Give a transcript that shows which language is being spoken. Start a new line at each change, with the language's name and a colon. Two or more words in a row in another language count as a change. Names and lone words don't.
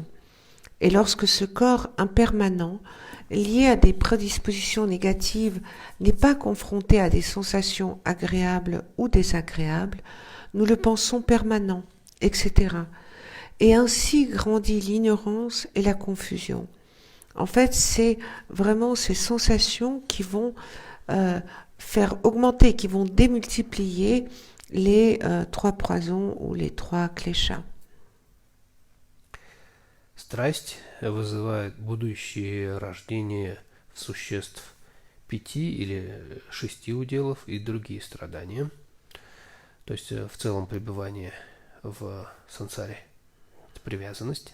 French: Et lorsque ce corps impermanent, lié à des prédispositions négatives, n'est pas confronté à des sensations agréables ou désagréables, nous le pensons permanent, etc. Et ainsi grandit l'ignorance et la confusion. En fait, c'est vraiment ces sensations qui vont faire augmenter, qui vont démultiplier les trois poisons ou les trois клеша.
Russian: Страсть вызывает будущее рождение существ 5 или 6 уделов и другие страдания. То есть в целом пребывание в сансаре – это привязанность.